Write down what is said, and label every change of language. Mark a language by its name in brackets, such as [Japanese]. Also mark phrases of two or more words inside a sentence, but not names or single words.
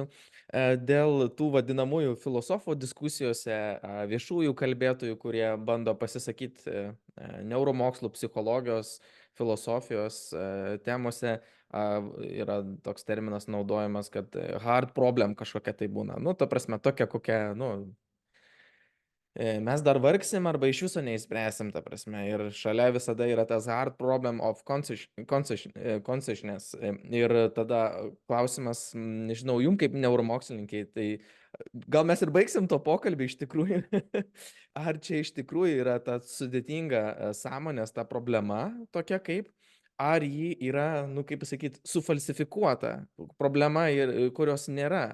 [Lithuanian] Dėl tų vadinamųjų filosofų diskusijose, viešųjų kalbėtojų, kurie bando pasisakyti neuromokslų, psichologijos, filosofijos temose, yra toks terminas naudojamas, kad [English] hard problem [Lithuanian] kažkokia tai būna. Ta prasme, tokia kokia, mes dar vargsim arba iš viso neįspręsim, ta prasme. Ir šalia visada yra tas [English] hard problem of consciousness. [Lithuanian] Ir tada klausimas, nežinau, jum kaip neuromokslininkai, tai gal mes ir baigsim to pokalbį iš tikrųjų. Ar čia iš tikrųjų yra ta sudėtinga sąmonės ta problema tokia kaip, ar ji yra, kaip pasakyti, sufalsifikuota problema, kurios nėra.